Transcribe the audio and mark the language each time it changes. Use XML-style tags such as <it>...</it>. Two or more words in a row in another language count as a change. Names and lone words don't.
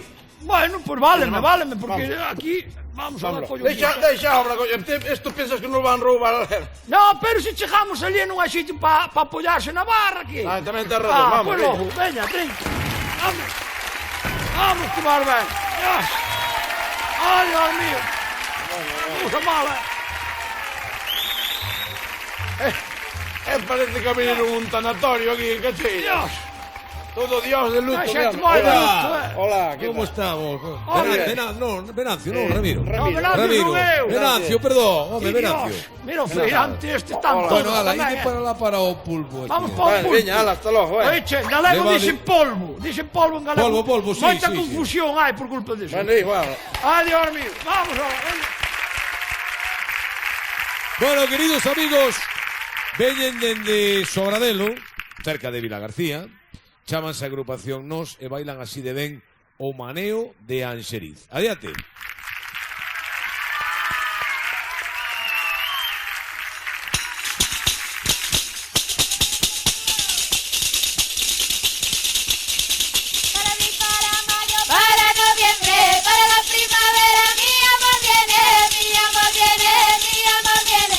<es>Bueno, pues váleme, porque aquí vamos a la coño.</es> <gl>Deixa a obra, coño, esto pensas que nos van roubar. No, pero se chegamos ali non hai sitio para apoyarse na barra aquí. Tamén ten razón, vamos. Pues logo, veña, trinca. Vamos, tomar ben. Ai,</gl> <es>Dios mío. Cosa mala.</es> <gl>Parece que abriron un tanatorio aquí en Cacheira.</gl> <es>Todo Dios de luto. Hola, ¿cómo estamos? Venancio, no, Ramiro. Ramiro.</es> <gl>Venancio, perdón. Home, Venancio. Mira o feirante este tanto. Bueno, ala, ide para o pulpo. Vamos para o pulpo. Veña, ala, hasta logo, Oiche, en galego dicen polvo. Dicen polvo en galego. Polvo, sí. Moita confusión hai por culpa disso. Bueno, igual.</gl> <es>Ai, Dios mío. Vamos ahora.</es> <gl>Bueno, queridos amigos, veñen dende Sobradelo, cerca de Vilagarcía, chámanse a agrupación Nos e bailan así de ben o maneo de Anxeriz. Adiante.</gl> <es>Para noviembre, para la primavera, mi amor viene, mi amor viene, mi amor viene.</es>